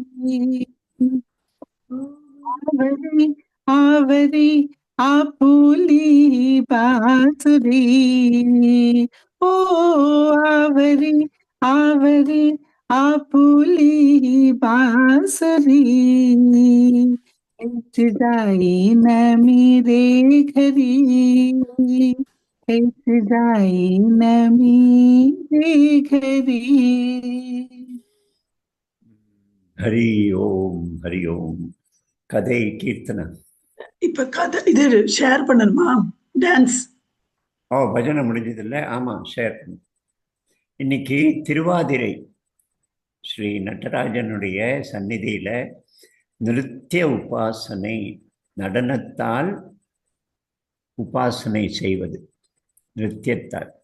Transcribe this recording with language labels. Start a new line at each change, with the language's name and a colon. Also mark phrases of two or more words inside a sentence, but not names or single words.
Marathi: आवरी आवरी आपुली बासुरी ओ आवरी आवरी आपुली बासुरी
Hindi: कैसे जाईन मेरे घरी कैसे जाईन मेरे घरी
Tamil: ஹரி ஓம் ஹரி ஓம். கதை கீர்த்தனை. இப்ப கதை இது ஷேர் பண்ணணுமா? டான்ஸ் பஜனை முடிஞ்சது இல்லை? ஆமா, ஷேர் பண்ணு. இன்னைக்கு திருவாதிரை ஸ்ரீ நடராஜனுடைய சந்நிதியில நிருத்திய உபாசனை, நடனத்தால் உபாசனை செய்வது, நிருத்தியத்தால்.